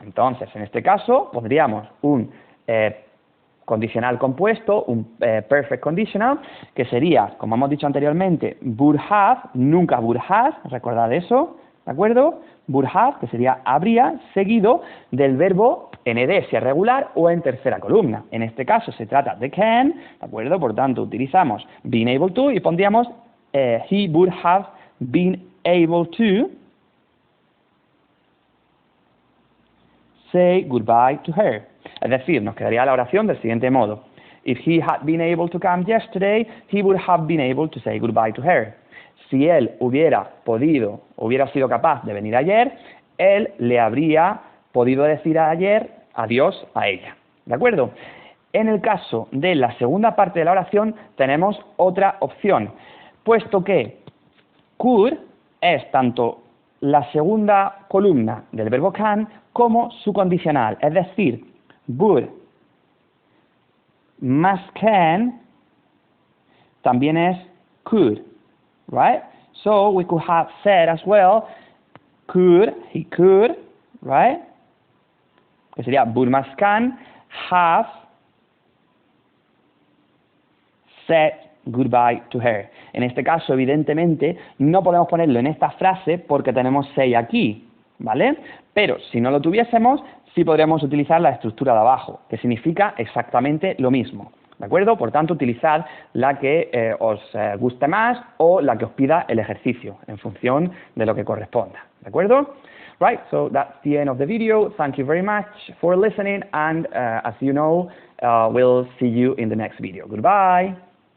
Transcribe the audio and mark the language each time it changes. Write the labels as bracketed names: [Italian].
[Spanish] Entonces, en este caso, pondríamos un condicional compuesto, un perfect conditional, que sería, como hemos dicho anteriormente, would have, nunca would have, recordad eso, ¿de acuerdo? Would have, que sería habría, seguido del verbo nd, si es regular o en tercera columna. En este caso se trata de can, ¿de acuerdo? [English] Por tanto, utilizamos being able to y pondríamos he would have been able to say goodbye to her. [Spanish] Es decir, nos quedaría la oración del siguiente modo. [English] If he had been able to come yesterday, he would have been able to say goodbye to her. [Spanish] Si él hubiera podido, hubiera sido capaz de venir ayer, él le habría podido decir ayer adiós a ella. ¿De acuerdo? En el caso de la segunda parte de la oración tenemos otra opción, puesto que could es tanto la segunda columna del verbo can como su condicional, es decir, would más can también es could, right? [English] So we could have said as well, he could, right? [Spanish] Que sería would más can have said goodbye to her. En este caso, evidentemente, no podemos ponerlo en esta frase porque tenemos say aquí, ¿vale? Pero si no lo tuviésemos, sí podríamos utilizar la estructura de abajo, que significa exactamente lo mismo, ¿de acuerdo? Por tanto, utilizad la que os guste más o la que os pida el ejercicio, en función de lo que corresponda, ¿de acuerdo? [English] Right, so that's the end of the video. Thank you very much for listening, and as you know, we'll see you in the next video. Goodbye!